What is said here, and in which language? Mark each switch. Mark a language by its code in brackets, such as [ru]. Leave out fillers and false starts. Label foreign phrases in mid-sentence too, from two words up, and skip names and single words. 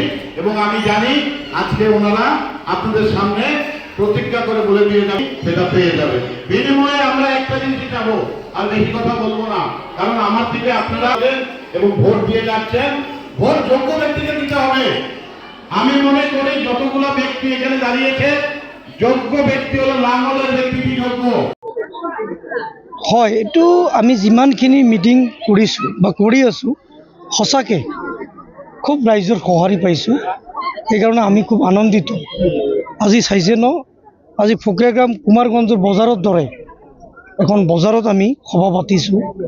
[bn] এবং আমি জানি আজকে ওনারা আপনাদের সামনে প্রতিজ্ঞা করে বলে দিয়ে যাবে, সেটা পেয়ে যাবে। বিনিময়ে আমরা একটা জিনিস চাবো, আর বেশি কথা বলবো না, কারণ আমার থেকে আপনারা এবং ভোট দিয়ে যাচ্ছেন, ভোট যোগ্য ব্যক্তিকে দিতে হবে। আমি মনে করি যতগুলো ব্যক্তি এখানে দাঁড়িয়েছে, যোগ্য ব্যক্তি হলো লাঙ্গলের ব্যক্তি যোগ্য হয়। [as] এইটো আমি যিমানখিনি মিটিং কৰিছোঁ বা কৰি আছোঁ, সঁচাকৈ খুব ৰাইজৰ সঁহাৰি পাইছোঁ। সেইকাৰণে আমি খুব আনন্দিত। আজি চাইছে ন, আজি ফকিৰগ্ৰাম কুমাৰগঞ্জৰ বজাৰৰ দৰে এখন বজাৰত আমি সভা পাতিছোঁ।